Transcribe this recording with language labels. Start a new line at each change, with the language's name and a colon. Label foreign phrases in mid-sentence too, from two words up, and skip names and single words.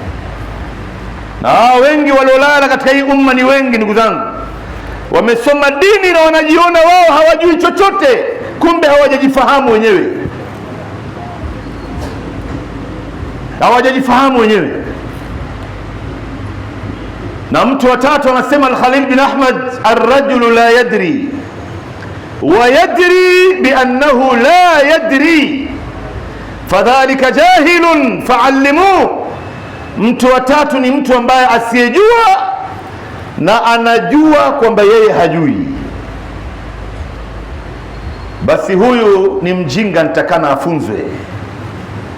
Swahili: Na wengi waliolala katika hii umma ni wengi ndugu zangu, wamesoma dini na wanajiona wao hawajui chochote, kumbe hawajajifahamu wenyewe, hawajajifahamu wenyewe. Na mtu wa tatu anasema Al-Khalil bin Ahmad,
Arabic: الرجل لا يدري ويدري بأنه لا يدري فذلك جاهل فعلموه.
Swahili: Mtu wa tatu ni mtu ambaye asiyejua na anajua kwamba yeye hajui, basi huyu ni mjinga, nitakana afunzwe.